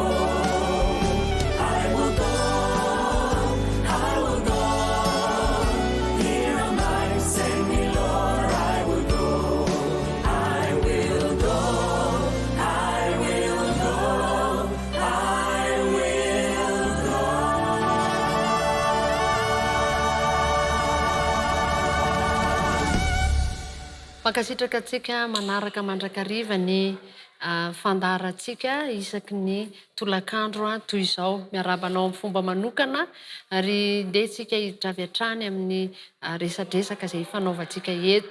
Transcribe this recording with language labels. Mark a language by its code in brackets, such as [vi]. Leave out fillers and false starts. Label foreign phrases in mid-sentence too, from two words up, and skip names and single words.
[en] I will go. I will go. Here am I. Send me, Lord. I will go. I will go. I will go. I will go. [mg] Mankasitraka antsika manaraka mandrakariva ny fandaratsika isaky ny tolakandro toy izao miarabanao amin'ny fomba manokana ary ndehantsika hiditra avy hatrany amin'ny resadresaka izay fanaovantsika eto.